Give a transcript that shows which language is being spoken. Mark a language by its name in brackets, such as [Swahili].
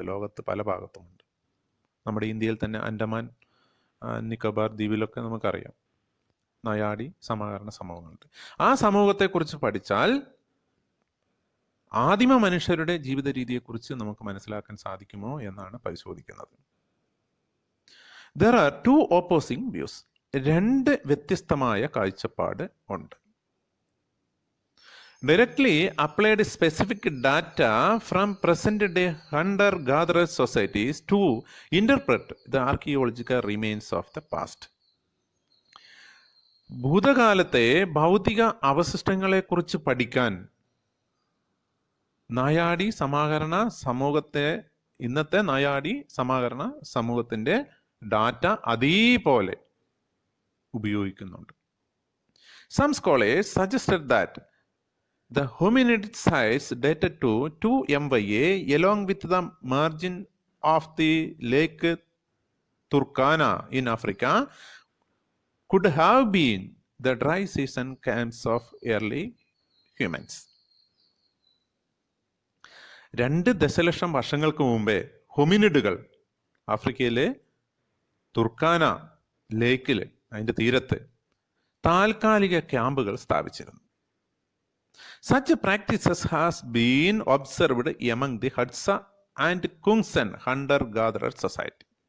[Malayalam] ലോകത്ത് പല ഭാഗത്തുമുണ്ട്. നമ്മുടെ ഇന്ത്യയിൽ തന്നെ അൻഡമാൻ നിക്കോബാർ ദ്വീപിലൊക്കെ നമുക്കറിയാം നായാടി സമാഹരണ സമൂഹങ്ങളുണ്ട്. ആ സമൂഹത്തെക്കുറിച്ച് പഠിച്ചാൽ ആദിമ മനുഷ്യരുടെ ജീവിത രീതിയെക്കുറിച്ച് നമുക്ക് മനസ്സിലാക്കാൻ സാധിക്കുമോ എന്നാണ് പരിശോധിക്കുന്നത്. [English] There are two opposing views. [Malayalam] രണ്ട് വ്യത്യസ്തമായ കാഴ്ചപ്പാട് ഉണ്ട്. [English] Directly applied specific data from present-day hunter-gatherer societies to interpret the archaeological remains of the past. [Malayalam] ഭൂതകാലത്തെ ഭൗതിക അവശിഷ്ടങ്ങളെക്കുറിച്ച് പഠിക്കാൻ നായാടി സമാഹരണ സമൂഹത്തെ, ഇന്നത്തെ നായാടി സമാഹരണ സമൂഹത്തിൻ്റെ ഡാറ്റ അതേപോലെ ഉപയോഗിക്കുന്നുണ്ട്. [English] Some scholars suggested that the hominid sites dated to 2 MYA along with the margin of the Lake Turkana in Africa could have been the dry season camps of early humans. [Malayalam] 2 ദശലക്ഷം വർഷങ്ങൾക്ക് മുമ്പേ ഹൊമിനിഡുകൾ ആഫ്രിക്കയിലെ Turkana ലേക്കിൽ, അതിൻ്റെ തീരത്ത് താൽക്കാലിക ക്യാമ്പുകൾ സ്ഥാപിച്ചിരുന്നു. [English] Such practices has been observed among the Hadza and Kungsan hunter-gatherer society.